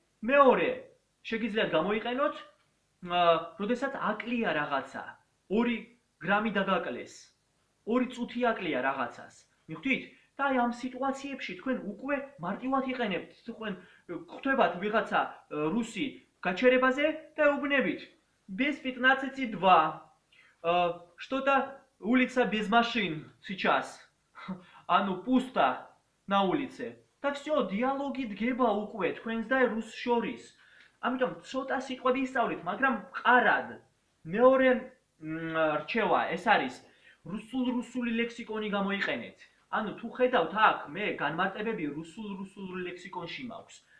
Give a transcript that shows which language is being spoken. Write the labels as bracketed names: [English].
[Georgian] მეორე, შეგიძლიათ გამოიყენოთ, როდესაც აკლია რაღაცა, 2 გრამი დაგაკლეს, 2 წუთი აკლია რაღაცას. მიხვდით? და აი ამ სიტუაციებში თქვენ უკვე მარტივად იყენებთ, თქვენ ხვდებათ ვიღაცა რუსი გაჩერებაზე და ეუბნებით. [Russian] Без 15:02. Что-то улица без машин сейчас. Ану, пусто на улице. [Georgian] და всё, დიალოგი დგება უკვე თქვენს და რუს შორის. ამიტომ ცოტა სიტყვები ისწავლით, მაგრამ მყარად. მეორე რჩევა, ეს არის რუსული ლექსიკონი გამოიყენეთ. ანუ თუ ხედავთ აქ, მე განმარტებები რუსულ ლექსიკონში მაქვს.